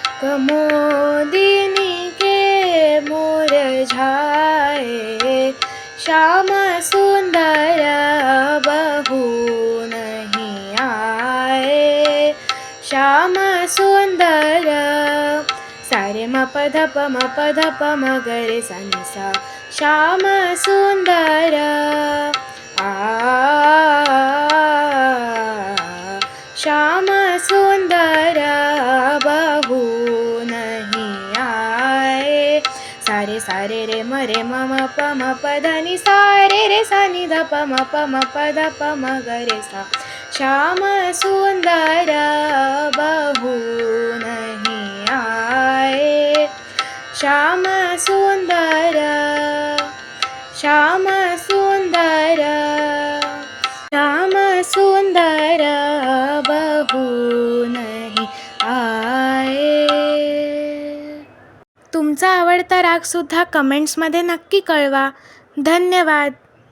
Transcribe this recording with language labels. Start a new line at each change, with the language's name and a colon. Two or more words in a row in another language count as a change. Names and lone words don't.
Hindi: मोदिनी के मुरझाए, श्याम सुंदर बहू नहीं आए, श्याम सुंदर। सारे म प ध प म प ध प म ग रे सा नि सा, श्याम सुंदर। श्याम सुंदर बहू नहीं आए। सारे सारे रे म म प म प ध नि सा रे रे सा नि ध प म प ध प म ग रे सा, श्याम सुंदर बहू नहीं आए, श्याम सुंदर। श्याम सुंदर, श्याम सुंदर बहू नहीं आए।
Marathi: तुमचा आवडता रागसुद्धा कमेंट्समध्ये नक्की कळवा. धन्यवाद.